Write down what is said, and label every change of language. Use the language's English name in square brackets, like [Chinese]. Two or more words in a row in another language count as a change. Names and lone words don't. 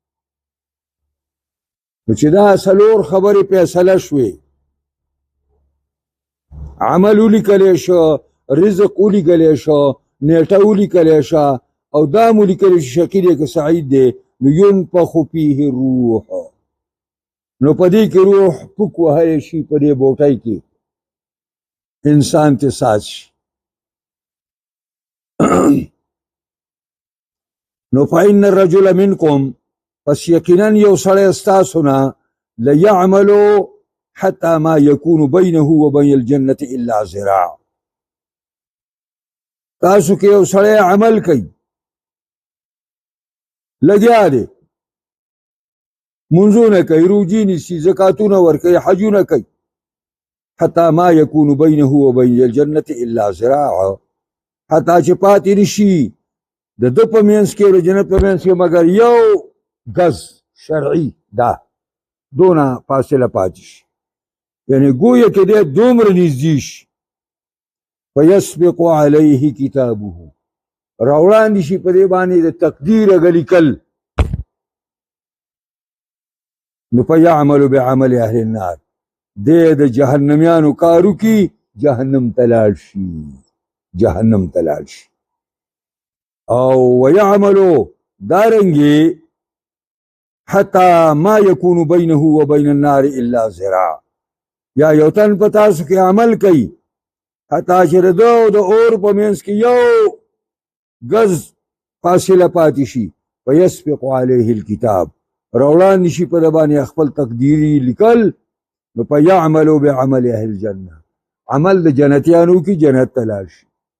[Pashto] نو چې دا څلور خبرې فیصله شوې، عمل ولیکلی شو، رزق ولیکلی شو، نیټه ولیکلی شو، او دا مو لیکلی شي شقي دی که سعید دی، نو [Arabic] ينفخ فیه الروح، [Pashto] نو په دې کې روح پوک وهلی شي، په دې بوټۍ کې انسان ته ساز شي. نو [Arabic] فإن الرجل منکم، [Pashto] پس یقینا یو سړی ستاسو نه [Arabic] لیعملو حتی ما یکون بینه و بین الجنة الا ذراع، [Pashto] تاسو کې یو سړی عمل کوي، لګیا دی، منځونه کوي، روجي نیسي، زکاتونه ورکوي، حجونه کوي. [Arabic] حتی ما یکون بینه و بین الجنة الا ذراع، [Pashto] حتی چې پاتې نشي د ده په منځ کې او د جنت په منځ کې مګر یو ګز شرعي، دا دونه فاصله پاتې شي. یعنی گویا کې دی دومره نږدې شي. [Arabic] فیسبق علیه کتابه، [Pashto] راوړاندې شي په دې باندې د تقدیر هغه لیکل. [Arabic] نو فیعمل بعمل اهل النار، [Pashto] دی د جهنمیانو کارو کی، جهنم تلاړ شي، جهنم تلاړ شي. [Arabic] او ويعملو دارنگی حتی ما یکون بینه و بین النار الا ذراع، [Pashto] یا یو تن په تاسو کې عمل کوي حتی چې د ده او د اور په منځ کې یو ګز فاصله پاتې شي. [Arabic] فیسبق علیه الکتاب، [Pashto] راوړاندې شي په ده باندې خپل تقدیري لیکل. نو [Arabic] فیعملو بعمل اهل الجنه، [Pashto] عمل د جنتیانو کی، جنت ته لاړ شي.